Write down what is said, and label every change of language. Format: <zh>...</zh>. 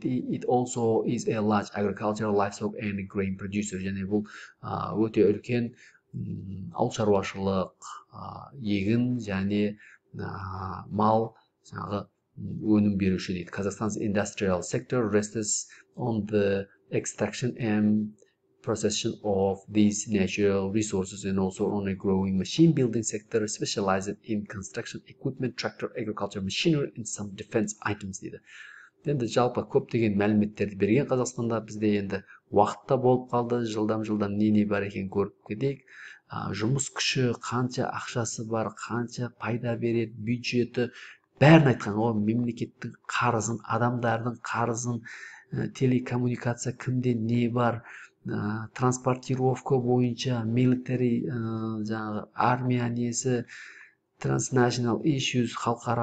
<en>It also is a large agricultural, livestock and grain producer.</en> <kk>Және бұл өте үлкен ауыл шаруашылық, егін және мал жаңағы өнім беруші дейді.</kk> <en>Kazakhstan's industrial sector rests on the extraction and processing of these natural resources and also on a growing machine building sector specialized in construction equipment, tractor, agriculture machinery and some defense items дейді.</en> <kk>Енді жалпы көптеген мәліметтерді берген Қазақстанда. Бізде енді уақытта болып қалды, жылдан не бар екен көріп кетейік. Жұмыс күші, қанша ақшасы бар, қанша пайда береді, бюджеті, бәрін айтқан. Ол мемлекеттің қарызын, адамдардың қарызын, телекоммуникация кімде не бар, транспортировка бойынша, military, жаңағы армия несі,</kk> <en>transnational issues,</en> <kk>халықаралық проблемалары,</kk> <en>disputes internationally,</en>